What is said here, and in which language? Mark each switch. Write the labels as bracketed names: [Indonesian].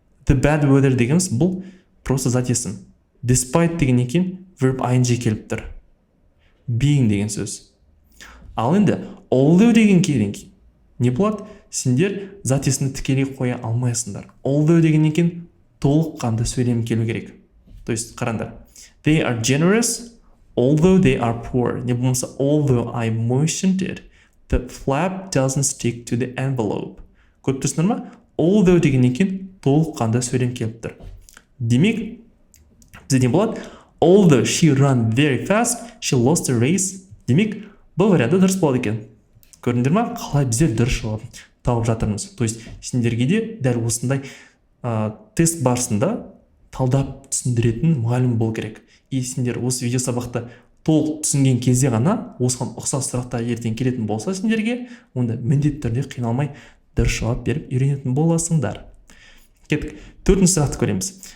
[English] The bad weather [Kazakh] дегеніміз бұл [Russian] просто [Kazakh] зат есім. Despite дегеннен кейін [English] verb ing [Kazakh] келіп тұр. Being деген сөз. Ал енді although деген кейін не болады? Сендер зат есімді тікелей қоя алмайсыңдар. Although дегеннен кейін толыққанды сөйлем келу керек. [Russian] То есть, қараңдар. [English] They are generous, although they are poor. Не болмаса although I moistened it, the flap doesn't stick to the envelope. [Kazakh] Көріп тұрсыңдар ма? Although дегеннен кейін толыққанды сөйлем келіп тұр. Демек, бізде не болады? [English] Although she ran very fast, she lost the race. [Kazakh] Демек, бұл варианты дұрыс болады екен. Көрдіңдер ма? Қалай біздер дұрыс жауап тауып жатырмыз. [Russian] То есть, [Kazakh] сендерге де дәл осындай тест барысында талдап түсіндіретін мұғалім болу керек. И сендер осы видео сабақты толық түсінген кезде ғана осыған ұқсас сұрақтар ертең келетін болса сендерге, онда міндетті түрде қиналмай дұрыс жауап беріп үйренетін боласыңдар. Кеттік. Төртінші сұрақты көреміз.